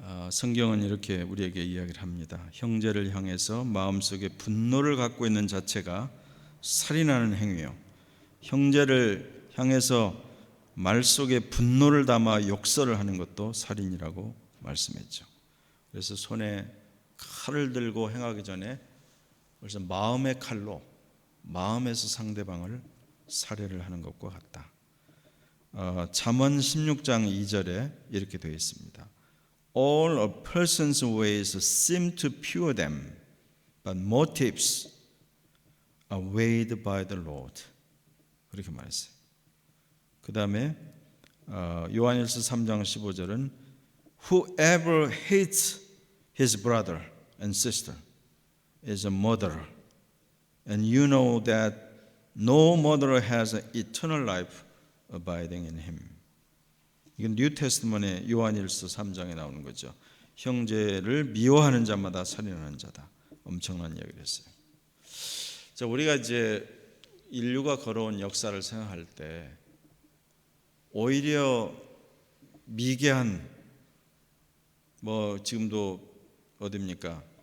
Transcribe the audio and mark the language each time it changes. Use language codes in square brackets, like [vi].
[ko] 성경은 이렇게 우리에게 이야기를 합니다. 형제를 향해서 마음속에 분노를 갖고 있는 자체가 살인하는 행위요, 형제를 향해서 말 속에 분노를 담아 욕설을 하는 것도 살인이라고 말씀했죠. 그래서 손에 칼을 들고 행하기 전에 벌써 마음의 칼로 마음에서 상대방을 살해를 하는 것과 같다. 잠언 16장 2절에 이렇게 되어 있습니다. [en] All a person's ways seem to pure them, but motives are weighed by the Lord. [ko] 그렇게 말했어요. 그 다음에 요한일서 3장 15절은 [en] Whoever hates his brother and sister is a murderer, and you know that no murderer has eternal life abiding in him. [ko] 이건 뉴 테스트먼의 요한일서 3장에 나오는 거죠. 형제를 미워하는 자마다 살인하는 자다. 엄청난 이야기를 했어요. 자, 우리가 이제 인류가 걸어온 역사를 생각할 때 오히려 미개한 뭐 지금도 어딥니까?